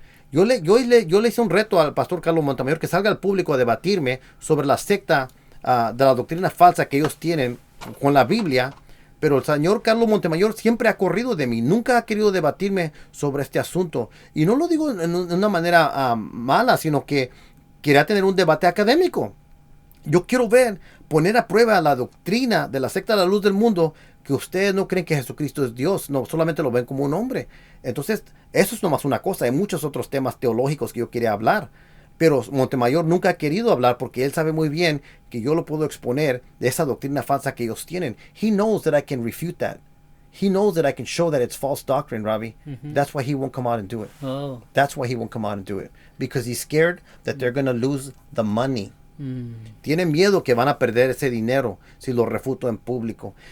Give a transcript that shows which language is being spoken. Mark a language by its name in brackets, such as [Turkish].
[Spanish] Yo le hice un reto al pastor Carlos Montemayor que salga al público a debatirme sobre la secta de la doctrina falsa que ellos tienen con la Biblia, pero el señor Carlos Montemayor siempre ha corrido de mí, nunca ha querido debatirme sobre este asunto. Y no lo digo en una manera mala, sino que quería tener un debate académico. Yo quiero poner a prueba la doctrina de la secta de la Luz del Mundo, que ustedes no creen que Jesucristo es Dios, no, solamente lo ven como un hombre. Entonces, eso es nomás una cosa. Hay muchos otros temas teológicos que yo quería hablar, pero Montemayor nunca ha querido hablar porque él sabe muy bien que yo lo puedo exponer de esa doctrina falsa que ellos tienen. [English] He knows that I can refute that. He knows that I can show that it's false doctrine, Ravi. That's why he won't come out and do it. Oh. That's why he won't come out and do it. Because he's scared that they're going to lose the money. [Spanish] Tiene miedo que van a perder ese dinero si lo refuto en público.